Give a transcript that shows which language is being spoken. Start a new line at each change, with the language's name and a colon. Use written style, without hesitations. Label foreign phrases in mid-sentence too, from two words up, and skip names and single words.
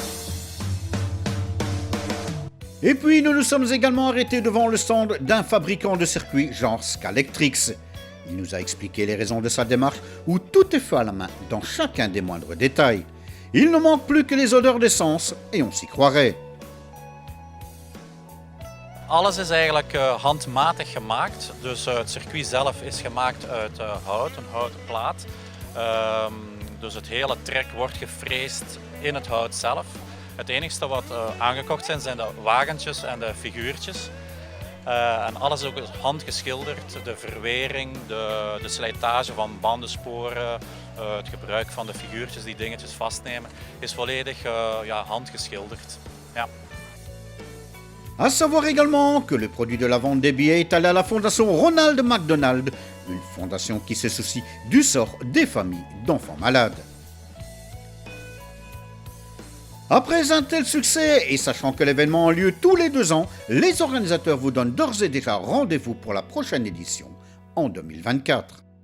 French: Et puis nous nous sommes également arrêtés devant le stand d'un fabricant de circuits genre Scalextric. Il nous a expliqué les raisons de sa démarche où tout est fait à la main dans chacun des moindres détails. Il ne manque plus que les odeurs d'essence et on s'y croirait.
Dutch: Alles is eigenlijk handmatig gemaakt, dus het circuit zelf is gemaakt uit hout, een houten plaat. Dus het hele trek wordt gefreesd in het hout zelf. Het enige wat aangekocht zijn de wagentjes en de figuurtjes. En alles ook handgeschilderd, de verwering, de slijtage van bandensporen, het gebruik van de figuurtjes die dingetjes vastnemen, is volledig handgeschilderd. Ja.
French: À savoir également que le produit de la vente des billets est allé à la fondation Ronald McDonald, une fondation qui se soucie du sort des familles d'enfants malades. Après un tel succès, et sachant que l'événement a lieu tous les 2 ans, les organisateurs vous donnent d'ores et déjà rendez-vous pour la prochaine édition en 2024.